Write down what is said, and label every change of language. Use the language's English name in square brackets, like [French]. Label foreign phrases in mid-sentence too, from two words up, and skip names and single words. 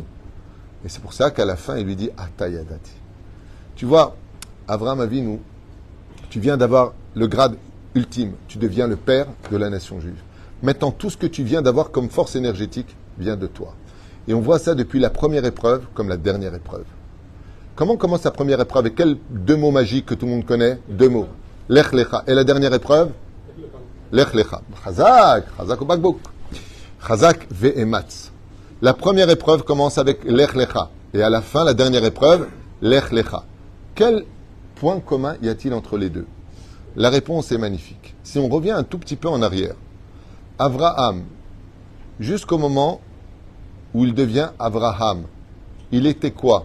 [French] Et c'est pour ça qu'à la fin, il lui dit, Atayadati. Tu vois, Avraham Avinu, tu viens d'avoir le grade ultime. Tu deviens le père de la nation juive. Maintenant, tout ce que tu viens d'avoir comme force énergétique vient de toi. Et on voit ça depuis la première épreuve comme la dernière épreuve. Comment commence la première épreuve? Et quels deux mots magiques que tout le monde connaît? Deux mots. [Hebrew] לך לך. [French] Et la dernière épreuve? [Hebrew] לך לך חזק חזק ו בקבוק. חזק ואמץ. [French] La première épreuve commence avec [Hebrew] לך לך. [French] Et à la fin, la dernière épreuve, [Hebrew] לך לך. [French] Quel point commun y a-t-il entre les deux? La réponse est magnifique. Si on revient un tout petit peu en arrière, Avraham, jusqu'au moment où il devient Avraham, il était quoi?